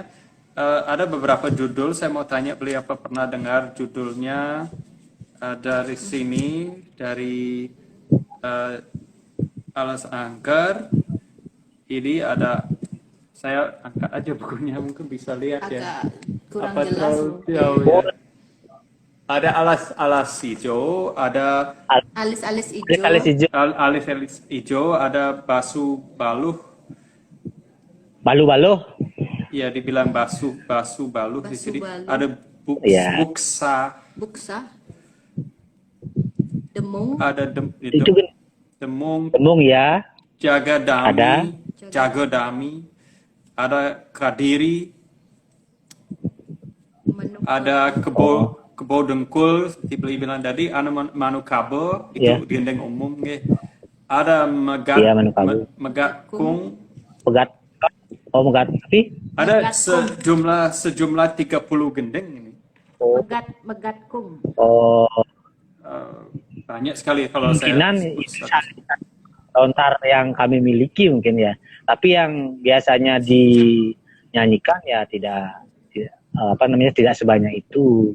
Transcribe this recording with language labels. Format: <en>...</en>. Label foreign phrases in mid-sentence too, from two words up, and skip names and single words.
<id>Ada beberapa judul, saya mau tanya beliau apa pernah dengar judulnya dari sini, dari alas angker. Ini ada Saya angkat aja bukunya, mungkin bisa lihat ya. Agak kurang Apa jelas terlalu mungkin. jauh ya? Ada alas hijau, ada Alis-alis Alis hijau. hijau, alis hijau, ada basu baluh. balu-balu. Ya, dibilang basu baluh di Basu sini. baluh. Ada Ya. buksa, Buksa. Demung. ada Itu kan demung, tembung ya. Ada. jagadami, ada kadiri, Menukar. ada kebo dengkul, dibilang tadi, ada manukabo, itu Ya. gendeng umum ya. Ada megat, Iya, manukabo. megatkung, Megat. Oh, megat. Tapi ada Megatkung. sejumlah 30 gendeng ini. Megatkung. oh, Banyak sekali kalau kemungkinan saya sebut itu satu. lontar yang kami miliki mungkin ya. Tapi yang biasanya dinyanyikan ya tidak tidak sebanyak itu.</id>